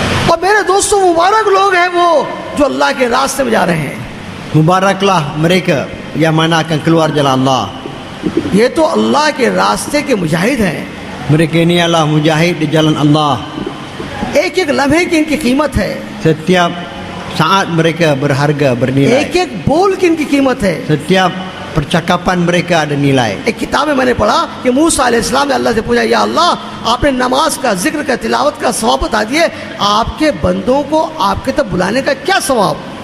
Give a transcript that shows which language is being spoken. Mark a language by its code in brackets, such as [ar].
[hi] और मेरे दोस्तों, मुबारक लोग हैं वो जो अल्लाह के रास्ते में जा रहे हैं। [ms] Mubaraklah mereka yang mana akan keluar jalan Allah. [hi] ये तो अल्लाह के रास्ते के मुजाहिद हैं। [ms] Mereka ini adalah mujahid di jalan Allah. [hi] एक एक लम्हे की इनकी कीमत है, [ms] Setiap saat mereka berharga, bernilai. [hi] एक एक बोल की इनकी कीमत है। [ms] Setiap percakapan mereka ada nilai. [hi] एक किताब में मैंने पढ़ा कि मूसा अलैहिस्सलाम ने अल्लाह से पूछा, या अल्लाह आपने नमाज का, जिक्र का, तिलावत का सवाब बता दिए, आपके बंदों को आपके तक बुलाने का क्या सवाब?